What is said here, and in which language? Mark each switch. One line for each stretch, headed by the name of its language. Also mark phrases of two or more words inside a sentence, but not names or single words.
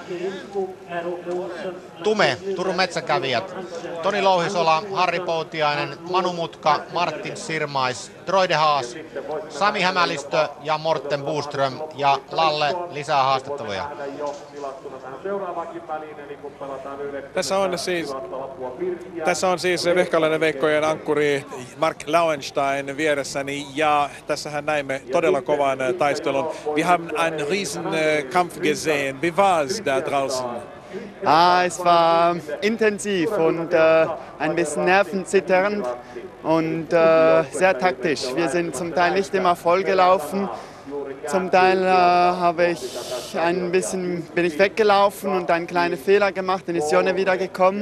Finnish: Tume, Turun Metsäkävijät, Toni Louhisola, Harri Poutiainen, Manu Mutka, Martin Sirmais, Troy de Haas, Sami Hämälistö ja Morten Boström ja Lalle lisää haastatteluja. Tässä on siis vehkalainen Veikkojen ankkuri Mark Lauenstein vieressäni ja tässähän näimme todella kovan taistelun.
German: Wir haben einen riesen Kampf gesehen. Wie war es da draußen? Es war intensiv und ein bisschen nervenzitternd und sehr taktisch. Wir sind zum Teil nicht immer voll gelaufen Zum Teil bin ich weggelaufen und einen kleinen Fehler gemacht, dann ist Jonne wieder gekommen.